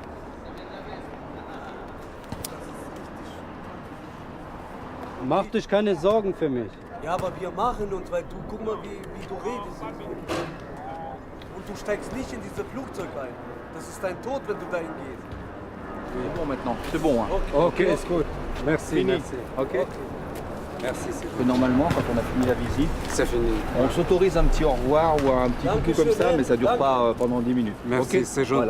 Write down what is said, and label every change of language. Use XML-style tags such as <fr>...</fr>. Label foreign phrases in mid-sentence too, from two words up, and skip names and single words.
<de>Mach dich keine Sorgen für mich. Ja, aber wir machen uns, weil du, guck mal, wie du redest. Und du steigst nicht in dieses Flugzeug ein. Das ist dein Tod, wenn du dahin gehst.</de> <fr>C'est bon maintenant, c'est bon. Hein. Ok, c'est cool. Merci, Fini. merci. Ok. Merci, c'est Que normalement, quand on a fini la visite, c'est fini. on s'autorise un petit au revoir ou un petit coucou comme ça, mais ça dure</fr> <de>Danke. pas pendant 10 minutes.</de> <fr>Merci, Ok. c'est gentil</fr>